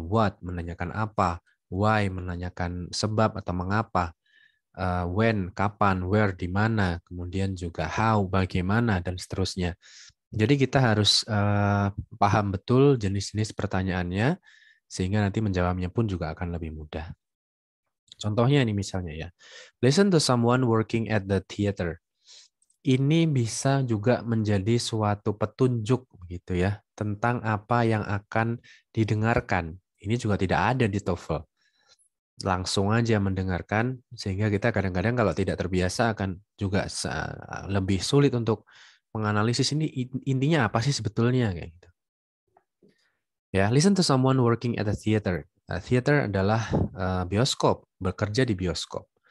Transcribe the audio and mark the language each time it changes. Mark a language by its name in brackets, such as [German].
[Indonesian] What menanyakan apa, why menanyakan sebab atau mengapa, when kapan, where di mana, kemudian juga how bagaimana dan seterusnya. Jadi kita harus paham betul jenis-jenis pertanyaannya sehingga nanti menjawabnya pun juga akan lebih mudah. Contohnya ini misalnya ya. [English] Listen to someone working at the theater. [Indonesian] Ini bisa juga menjadi suatu petunjuk begitu ya tentang apa yang akan didengarkan. Ini juga tidak ada di TOEFL. Langsung aja mendengarkan sehingga kita kadang-kadang kalau tidak terbiasa akan juga lebih sulit untuk menganalisis ini intinya apa sih sebetulnya kayak gitu. [English] Ya, listen to someone working at a theater. [Indonesian] Theater adalah bioskop, bekerja di bioskop.